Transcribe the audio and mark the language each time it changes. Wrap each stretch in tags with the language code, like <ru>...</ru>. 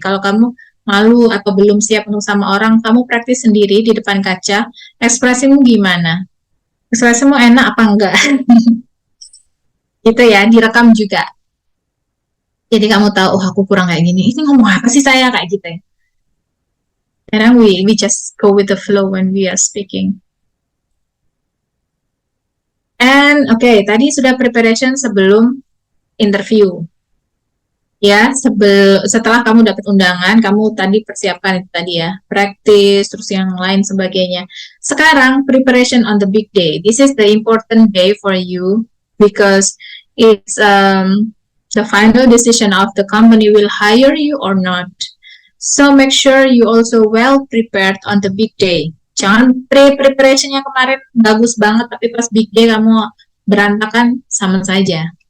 <id>Kalau kamu malu atau belum siap untuk sama orang, kamu praktis sendiri di depan kaca. Ekspresimu gimana? Ekspresimu enak apa enggak? Gitu ya, direkam juga. Jadi kamu tahu, oh aku kurang kayak gini. Ini ngomong apa sih saya kayak gitu ya?</id> <en>Karena we just go with the flow when we are speaking. And okay,</en> <id>tadi sudah preparation sebelum interview. Ya, setelah kamu dapat undangan, kamu tadi persiapkan itu tadi ya, practice, terus yang lain sebagainya. Sekarang</id> <en>preparation on the big day. This is the important day for you because it's the final decision of the company will hire you or not. So make sure you also well prepared on the big day.</en> <id>Jangan preparationnya kemarin bagus banget, tapi pas big day kamu berantakan, sama saja.</id>